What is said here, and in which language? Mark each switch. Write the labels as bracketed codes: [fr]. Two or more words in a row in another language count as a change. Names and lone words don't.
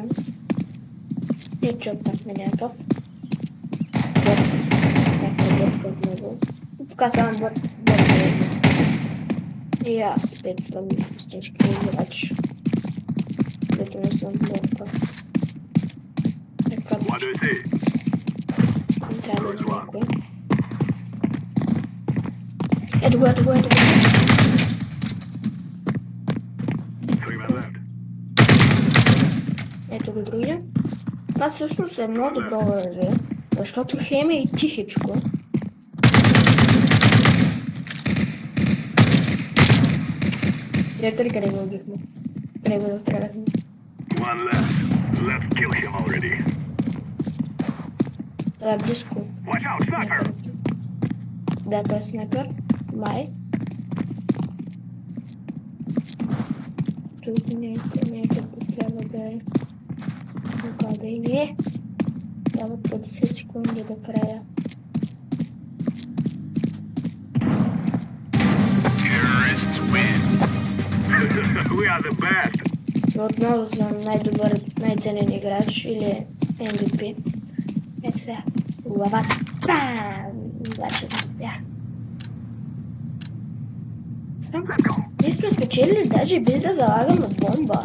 [bg] И чот так на някакъв. Бот от него. Тук само бот. И аз пет съм истински играч. Което не съм ботка. Така. [en] What do you see? [bg] Не трябва да има някой. Ето го. [en] Three men left. [bg] Ето го другия. Това всъщност е едно добро оръжие, защото хем е и тихичко. Директори, къде го убихме? Къде го застреляхме? [en] One left. Let's kill him already. [bg] Това е близко. [en] Watch out, sniper! [bg] Да, той е снайпер. Май. Тук някъде трябва да е. Къде и не е. Трябва 50 секунди до края. [en] Terrorists win. We are the best. [bg] Отново съм най-добър, най-ценен играч или MVP. Ето сега. Главата. Бам! Обаче с тях. Ние сме спечелили даже без да залагаме бомба.